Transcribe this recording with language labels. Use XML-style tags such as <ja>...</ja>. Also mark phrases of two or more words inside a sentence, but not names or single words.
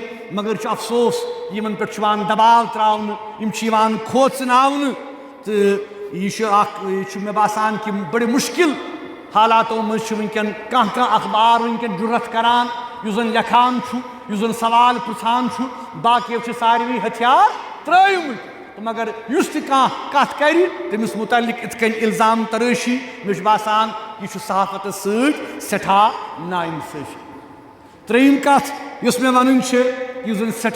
<ks>मगर अफसोस यमन पे दबाव त्रावन, खोचनावन तो یہ مے باسان کہ بڑے مشکل حالاتوں مز ونکن کانٛہہ اخبار ونکن جرت کران یُس زن لکھان یُس زن سوال پرژھان باقیو چھ ساروی ہتھیار ترٲیمٕتۍ مگر یُس تہِ کانٛہہ کتھ کرِ تٔمِس متعلق یِتھ کٔنۍ الزام ترٲشی مےٚ چھُ باسان یہِ چھُ صحافتس سۭتۍ سٮ۪ٹھاہ نااِنصٲفی ترٛیٚیِم کتھ یۄس مےٚ ونٕنۍ چھِ یُس زن</ks>